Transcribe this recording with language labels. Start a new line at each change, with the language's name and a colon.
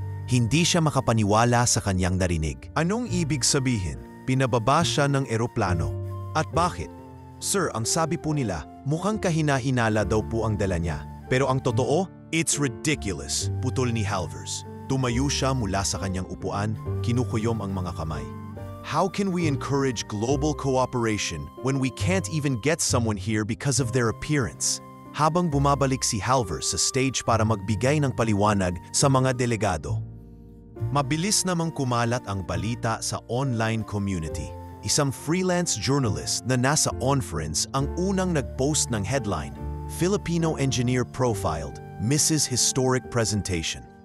Filipino: Hindi siya makapaniwala sa kanyang narinig. Anong ibig sabihin? Pinababa siya ng eroplano. At bakit? Sir, ang sabi po nila, mukhang kahina-hinala daw po ang dala niya. Pero ang totoo,
English: it's ridiculous,
Filipino: putol ni Halvers. Tumayo siya mula sa kanyang upuan, kinukuyom ang mga kamay.
English: How can we encourage global cooperation when we can't even get someone here because of their appearance?
Filipino: Habang bumabalik si Halvers sa stage para magbigay ng paliwanag sa mga delegado, mabilis namang kumalat ang balita sa online community. Isang freelance journalist na nasa conference ang unang nag-post ng headline,
English: Filipino engineer profiled, misses historic presentation.